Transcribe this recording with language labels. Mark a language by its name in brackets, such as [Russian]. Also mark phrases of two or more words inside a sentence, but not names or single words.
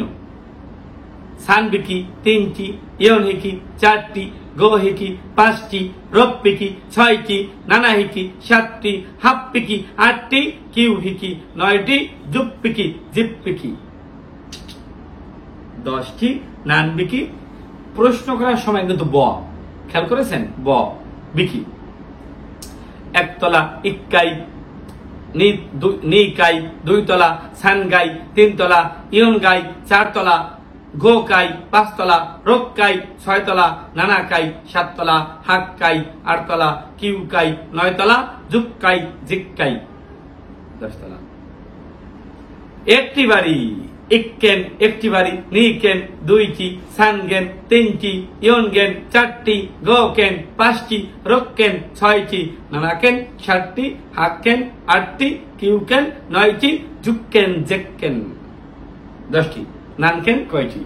[Japanese] さんびき、3টি、よんひき、4টি、ごひき、5টি、ろっぴき、6টি、ななひき、7টি、はっぴき、8টি、きゅうひき、9টি、じゅっぴき、じっぴき、10টি、なんびき। [Bangla] প্রশ্ন করার সময় কিন্তু ব, খেয়াল করেছেন? ব বিকি। [Japanese] 1 তলা、いっかい、にかい、2 তলা、さんがい、3 তলা、よんかい、4 তলা、ごかい、5 তলা、ろっかい、6 তলা、ななかい、7 তলা、はっかい、8 তলা、きゅうかい、9 তলা、じゅっかい、じっかい、10 তলা। 1টি বাড়ি、いっけん、1টি বাড়ি、にけん、2টি、さんげん、3টি、よんけん、4টি、ごけん、5টি、ろっけん、6টি、ななけん、7টি、はっけん、8টি、きゅうけん、9টি、じゅっけん、じっけん、10টি、なんげん কয়টি?